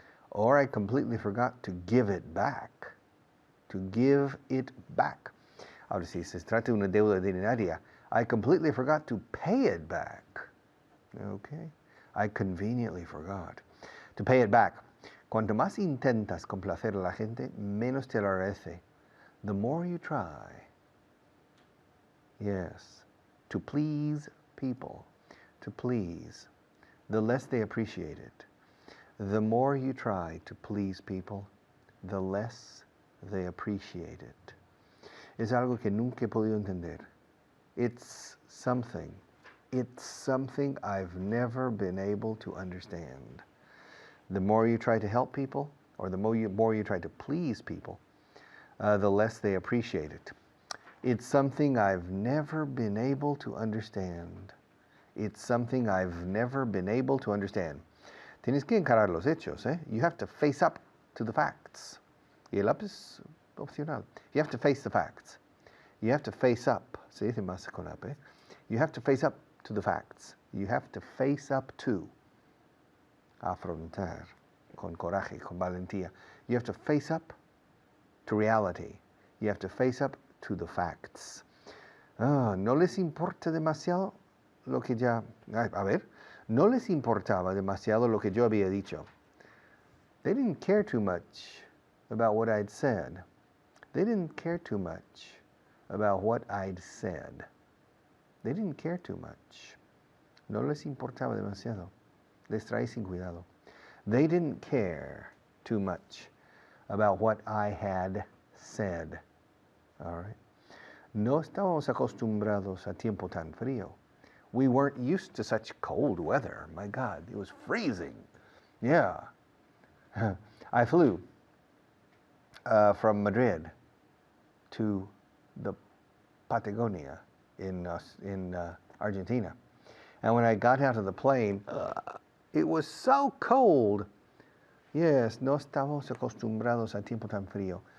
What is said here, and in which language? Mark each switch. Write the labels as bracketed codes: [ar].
[en] Or I completely forgot to give it back. To give it back. [es] Ahora, si se trata de una deuda dineraria, [en] I completely forgot to pay it back. [es] Okay. [en] I conveniently forgot to pay it back. [es] Cuanto más intentas complacer a la gente, menos te lo agradece. [en] The more you try, yes, to please people, to please, the less they appreciate it. The more you try to please people, the less they appreciate it. [es] Es algo que nunca he podido entender. [en] It's something I've never been able to understand. The more you try to help people, or the more you try to please people, the less they appreciate it. It's something I've never been able to understand. It's something I've never been able to understand. [es] Tienes que encarar los hechos, ¿eh? [en] You have to face up to the facts. [es] Y el up es opcional. [en] You have to face the facts. You have to face up. [es] Se dice más con up, [en] ¿eh? You have to face up to the facts. You have to face up to. Afrontar. [es] Con coraje, con valentía. [en] You have to face up to reality. You have to face up to the facts. [es] No les importa demasiado lo que ya... no les importaba demasiado lo que yo había dicho. [en] They didn't care too much about what I'd said. They didn't care too much about what I'd said. They didn't care too much. [es] No les importaba demasiado. Les traí sin cuidado. [en] They didn't care too much about what I had said. All right. [es] No estábamos acostumbrados a tiempo tan frío. [en] We weren't used to such cold weather. My God, it was freezing. Yeah. I flew from Madrid to the Patagonia in Argentina. And when I got out of the plane, it was so cold. [es] Yes, no estábamos acostumbrados a tiempo tan frío.